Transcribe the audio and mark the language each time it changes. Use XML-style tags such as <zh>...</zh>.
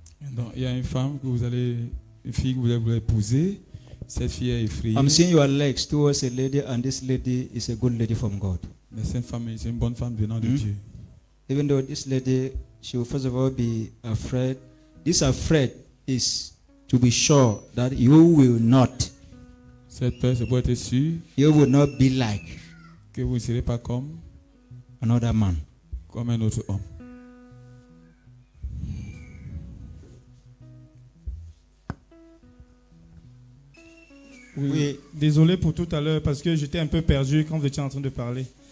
<fr>Donc, il y a une femme une fille que vous allez épouser. Cette fille est effrayée.</fr> <en>I'm seeing your legs towards a lady, and this lady is a good lady from God.</en> <fr>Mais cette femme, c'est une bonne femme venant de Dieu.</fr> <en>Even though this lady, she will first of all be afraid. This afraid is to be sure that you will not.</en> <fr>Cette peur, c'est pour être sûr.</fr> <en>You will not be like.</en> <fr>Que vous ne serez pas comme.</fr> <en>Another man.</en> <fr>Comme un autre homme. Oui, désolé pour tout à l'heure parce que j'étais un peu perdu quand vous étiez en train de parler.</fr>